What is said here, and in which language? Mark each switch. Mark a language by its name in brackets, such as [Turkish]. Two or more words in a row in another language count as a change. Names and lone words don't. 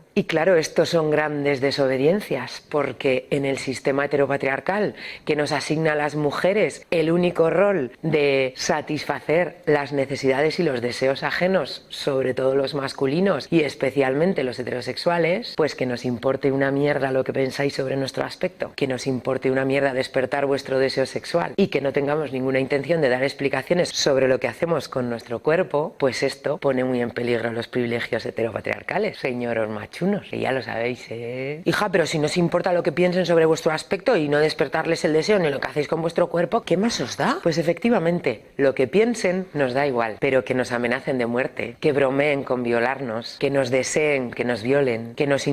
[Spanish] Y claro, estos son grandes desobediencias, porque en el sistema heteropatriarcal que nos asigna a las mujeres el único rol de satisfacer las necesidades y los deseos ajenos, sobre todo los masculinos y especialmente los heterosexuales, pues que nos importe una mierda lo que pensáis sobre nuestro aspecto, que nos importe una mierda despertar vuestro deseo sexual y que no tengamos ninguna intención de dar explicaciones sobre lo que hacemos con nuestro cuerpo, pues esto pone muy en peligro los privilegios heteropatriarcales. Señoros machunos, que ya lo sabéis, ¿eh? Hija, pero si no os importa lo que piensen sobre vuestro aspecto y no despertarles el deseo ni lo que hacéis con vuestro cuerpo, ¿qué más os da? Pues efectivamente, lo que piensen nos da igual, pero que nos amenacen de muerte, que bromeen con violarnos, que nos deseen, que nos violen, que nos